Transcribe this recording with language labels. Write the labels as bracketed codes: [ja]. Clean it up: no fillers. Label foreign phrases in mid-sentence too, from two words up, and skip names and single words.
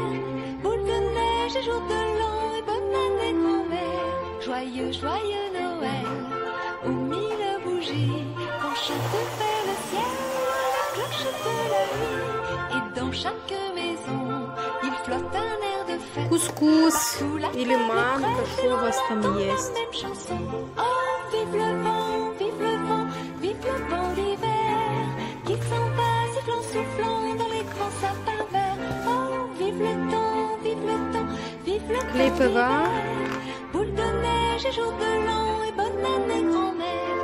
[fr] Boule de neige et jour de l'an et bonne année grand-mère. Joyeux, joyeux Noël, aux 1000 bougies, quand chante vers le ciel la cloche de la nuit. Et dans chaque maison, il flotte un air de fête. [ru] Кускус или манка, что у вас там есть? [fr] Oh, vive le vent, vive le vent, vive le vent d'hiver qui s'en va sifflant, soufflant dans les grands sapins verts. Oh, vive le temps, vive le temps, vive le [ru] Клей [fr] temps [ru] ПВА. [fr] boule de neige et jour de l'an et bonne année grand-mère.